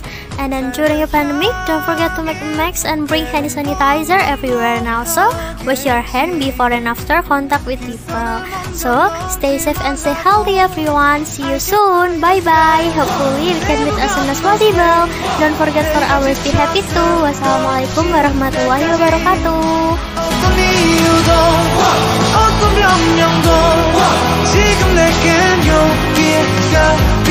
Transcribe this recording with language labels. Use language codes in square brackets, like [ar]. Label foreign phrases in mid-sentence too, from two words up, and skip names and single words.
[en] And then during the pandemic, don't forget to make masks and bring hand sanitizer everywhere. And also wash your hand before and after contact with people. So stay safe and stay healthy everyone. See you soon. Bye bye. Hopefully we can meet as soon as possible. Don't forget for always be happy too. [ar] والسلام عليكم ورحمة الله وبركاته. [ko] 지금 내겐 용기가